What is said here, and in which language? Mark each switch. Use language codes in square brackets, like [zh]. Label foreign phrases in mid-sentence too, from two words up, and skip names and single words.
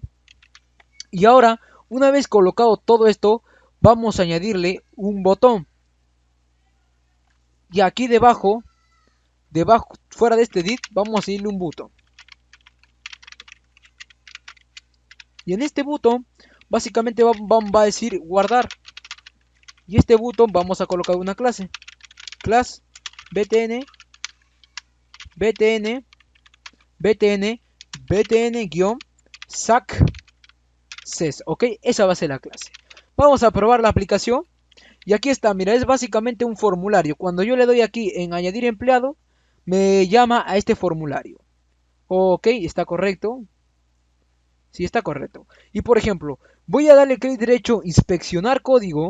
[es] Y ahora, una vez colocado todo esto, vamos a añadirle un botón. Y aquí debajo debajo, fuera de este div, vamos a añadirle un button. Y en este botón, básicamente va a decir guardar. Y este botón vamos a colocar una clase. [en] Class btn, btn, btn, btn-success. [es] Ok, esa va a ser la clase. Vamos a probar la aplicación. Y aquí está, mira, es básicamente un formulario. Cuando yo le doy aquí en añadir empleado, me llama a este formulario. Ok, está correcto. Sí, está correcto. Y por ejemplo, voy a darle clic derecho, inspeccionar código.